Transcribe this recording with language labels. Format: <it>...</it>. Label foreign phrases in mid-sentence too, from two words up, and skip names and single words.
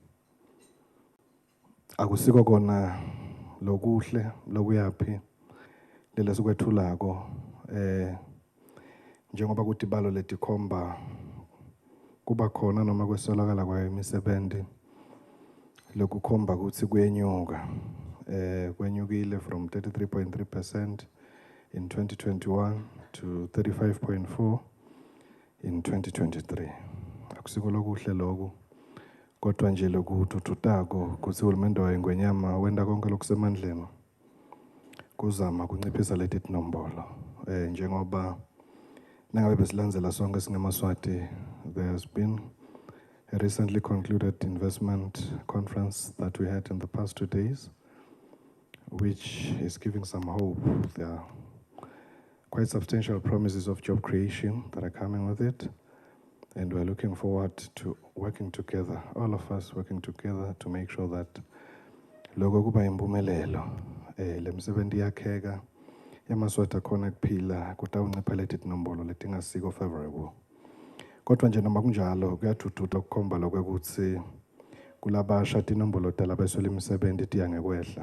<ss>Akusiko kona lokuhle lokuyaphi lelesikwethulako njengoba kuti balo letikhomba kuba khona noma kwesolakala kwayo imisebenzi lokukhomba kutsi kuyenyuka kwenyukile</ss> <en>from 33.3% in 2021 to 35.4 in 2023.</en> <ss>Akusiko lokuhle loku kodwa nje lokuthuthutako kutsi uhulumende wayeNgonyama wenda konke lokusemandleni kuzama kunciphisa leti tinombolo njengoba nangabe besilandzela sonke singemaswati.</ss> <en>There has been a recently concluded investment conference that we had in the past 2 days, which is giving some hope. There are quite substantial promises of job creation that are coming with it, and we're looking forward to working together, all of us working together to make sure that</en> <ss>loko kuba impumelelo le msebenzi yakheka yamaswati akhona kuphila kutawuncipha leti tinombolo letingasiko favorable. Kodwa nje noma kunjalo kuyathuthuka kukhomba lokwekutsi kulabasha tinombolo talabeswele imisebenzi tiyangekwehla.</ss>